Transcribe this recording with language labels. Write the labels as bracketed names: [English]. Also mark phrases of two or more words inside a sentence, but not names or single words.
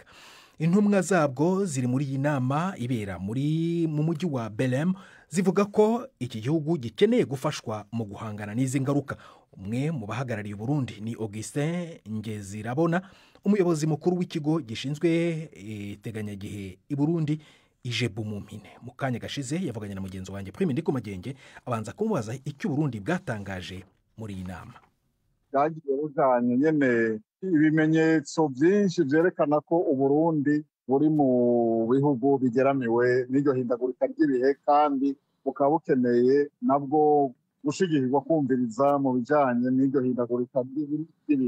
[Kinyarwanda] Intumwa zabwo ziri muri iyi nama ibera mu mujyi wa Belém zivuga ko iki gihugu gikeneye gufashwa mu guhangana n'izi ngaruka. Umwe mu bahagarariye Burundi ni Augustin Ngezirabona, umuyobozi mukuru w'ikigo gishinzwe iteganyagihe i Burundi ijebu mu mpine. Mu kanya gashize yavuganye na mugenzi wanjye Prime Ndikumagenge abanza kumubaza icyo Burundi bwatangaje muri iyi nama. [Rundi] byagiye bujanye nyene ibimenyetso byinshi vyerekana ko Uburundi buri mu bihugu bigeramiwe n'iryo hindagurika ry'ibihe, kandi bukaba bukeneye nabwo gushigikirwa kumviriza mu bijanye n'iryo hindagurika ry'ibihe.